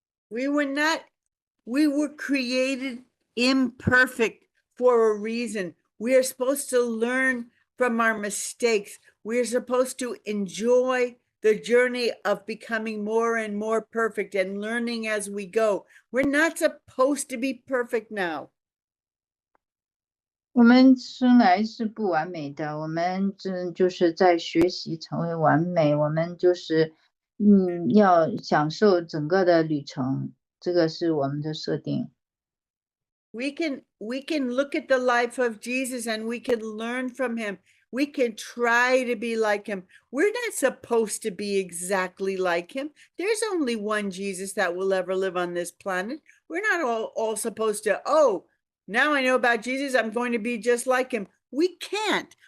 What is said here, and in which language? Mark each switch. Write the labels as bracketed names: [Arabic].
[English] We were created imperfect for a reason. We are supposed to learn from our mistakes. We are supposed to enjoy the journey of becoming more and more perfect and learning as we go. We're not supposed to be perfect now. [Chinese] 我们生来是不完美的，我们就是在学习成为完美，我们就是要享受整个的旅程，这个是我们的设定。 [English] We can look at the life of Jesus and we can learn from him. We can try to be like him. We're not supposed to be exactly like him. There's only one Jesus that will ever live on this planet. We're not all supposed to, oh, now I know about Jesus, I'm going to be just like him. We can't.